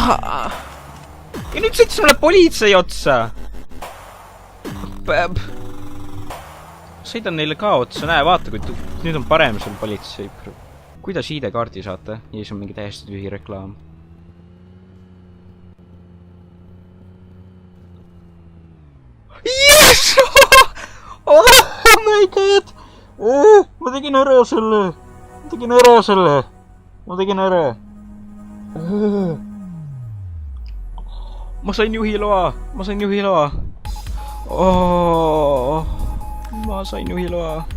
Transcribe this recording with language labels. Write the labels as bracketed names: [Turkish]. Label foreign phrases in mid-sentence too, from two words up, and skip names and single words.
[Estonian] Ja nüüd sõitis mulle politsei otsa! sõidan neile ka otsa, näe, vaata, kui nüüd on parem sul politsei. Kuidas ID-kaardi saate? Ja siis on mingi täiesti tühi reklaam. [English] Yes! Oh my god! [Estonian] Ma tegin ära selle! Ma sain juhiloa! Oh, ma sain juhiloa.